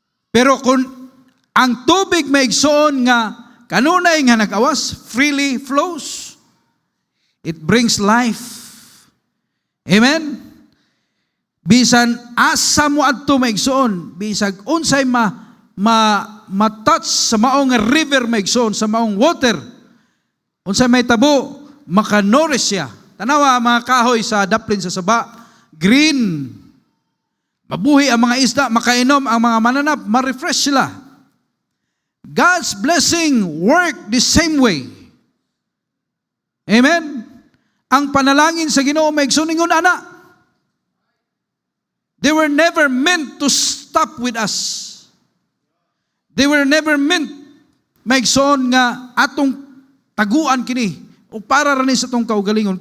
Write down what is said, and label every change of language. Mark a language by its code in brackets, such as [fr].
[ceb] Pero kung ang tubig maigsoon nga kanunay nga nag-awas, [en] freely flows, it brings life. [ceb] Amen? Bisan asa mo adto maigsoon, bisag unsay ma-touch sa maong river maigsoon, sa maong water, unsay may tabo, maka-nourish siya. Tanawa mga kahoy sa daplin sa saba, green. Mabuhi ang mga isda, makainom ang mga mananap, ma-refresh sila. [en] God's blessing work the same way. Amen? [ceb] Ang panalangin sa Ginoo maigsoon ningon ana. [en] They were never meant to stop with us. They were never meant [ceb] maigsoon nga atong taguan kini o para rani sa tong kaugalingon.